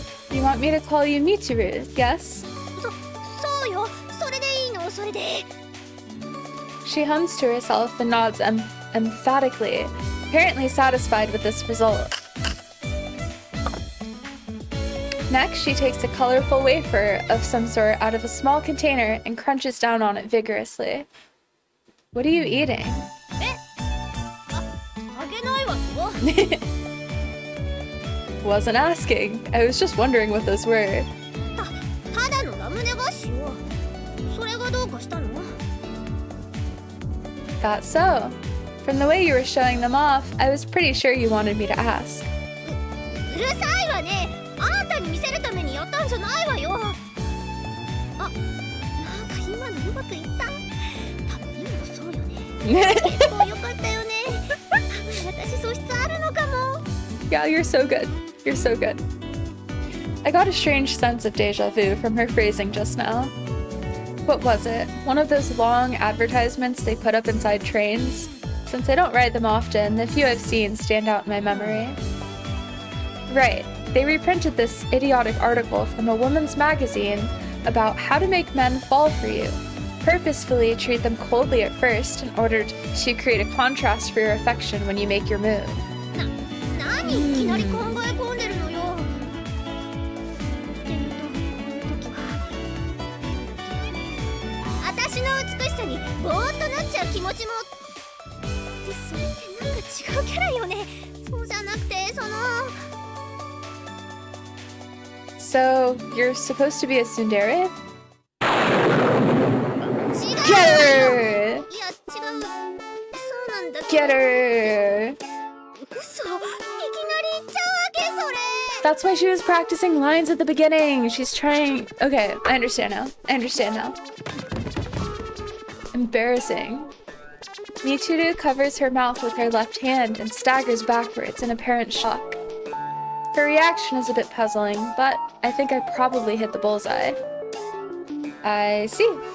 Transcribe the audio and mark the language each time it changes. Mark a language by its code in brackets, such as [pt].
[en] You want me to call you Michiru, yes? [ja] そうよそれでいいのそれで [en] She hums to herself and nods emphatically, apparently satisfied with this result. Next, she takes a colorful wafer of some sort out of a small container and crunches down on it vigorously. What are you eating? [ja] あげないわよ [en] Wasn't asking. I was just wondering what those were. [ja] ただのラムネ菓子よそれがどうかしたの [en] Got so. From the way you were showing them off, I was pretty sure you wanted me to ask. [ja] うるさいわねあんたに見せるためにやったんじゃないわよあなんか今のうまくいった多分今のそうよね結構良かったよね多分私素質あるのかも [en] Yeah, you're so good. You're so good. I got a strange sense of deja vu from her phrasing just now. What was it? One of those long advertisements they put up inside trains? Since I don't ride them often, the few I've seen stand out in my memory. Right. They reprinted this idiotic article from a woman's magazine about how to make men fall for you. Purposefully treat them coldly at first in order to create a contrast for your affection when you make your move. [ja] 何いきなり考え込んでるのよこういう時は私の美しさにぼーっとなっちゃう気持ちもでそれってなんか違うキャラよねそうじゃなくてその [en] So, you're supposed to be a tsundere? [ja] 違う [en] Get [ja] わよ [en] her! [ja] いや違うそうなんだけど [en] Get her! [ja] 嘘いきなり言っちゃうわけそれ [en] That's why she was practicing lines at the beginning. She's trying... Okay, I understand now. I understand now. Embarrassing. Michiru covers her mouth with her left hand and staggers backwards in apparent shock. Her reaction is a bit puzzling, but I think I probably hit the bullseye. I see.